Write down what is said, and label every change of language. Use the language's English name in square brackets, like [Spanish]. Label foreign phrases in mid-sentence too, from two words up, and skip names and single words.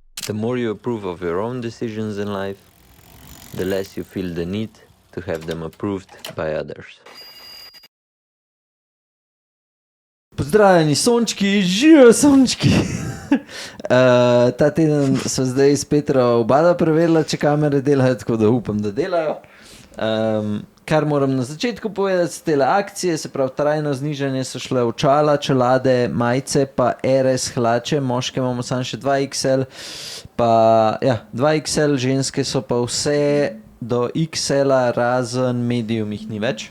[English] The more you approve of your own decisions in life, the less you feel the need to have them approved by others. [Slovenian] Pozdravljeni sončki, živijo sončki! Ta teden so zdaj s Petro obada preverila, če kamere delajo, tako da upam, da delajo. Kar moram na začetku povedati, z tele akcije, se pravi trajno znižanje, so šle očala, čelade, majice, pa RS hlače, moške imamo samo še 2XL, pa ja, 2XL, ženske so pa vse do XL-a, razen medium jih ni več.